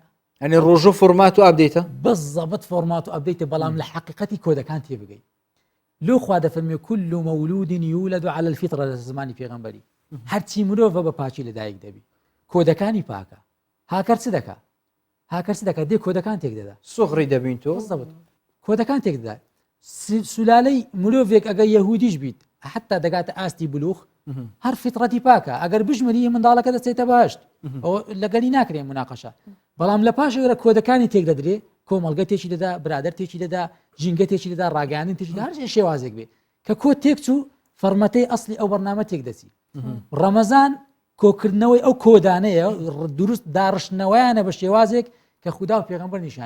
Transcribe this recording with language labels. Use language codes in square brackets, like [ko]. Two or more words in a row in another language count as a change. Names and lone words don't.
[ckb] ئەنی ڕۆژوو فۆرمات و ئەپدەیتە بەزەبەت فۆرمات و ئەپدەیتە بەڵام لە حقیقەتی کۆدەکان تێبگەی لۆ خوا دەفەرمێ [ar] كل مولود يولد على الفطرة [ckb] لە زمانی پێغەمبەری هەرچی مرۆڤە بە پاچی لەدایک دەبی کۆدەکانی پاکە هاکەر چ دەکا هاکەر چ دەکات دێ کۆدەکان تێک دەدا سوغڕی دەبین تۆ بەزەبەت کۆدەکان تێک دەدا سولالەی مرۆڤێک ئەگەر یەهودیش بیت حتا دەگاتە ئاستی بلوغ هەر فطرەتی پاکە ئەگەر بژمەری منداڵەکە دەچێتە باشت ئەوە لەگەلی ناکرێن مناقەشە بەڵام لە پاشەوەرە کۆدەکانی تێک دەدرێ کۆمەڵگە تێکی دەدا برادەر تێکی دەدا ژینگە تێکی دەدا ڕاگەاندن تێکی هەر شێوازێک بێ کە کۆ تێک چوو فەرمەتەی ئەسلی ئەو بەرنامە تێک دەچی ڕەمەزان کۆکردنەوەی ئەو کۆدانەیە دروست داڕشتنەوەیانە بە شێوازێک کە خوددا و پێغەمبەر نیشانی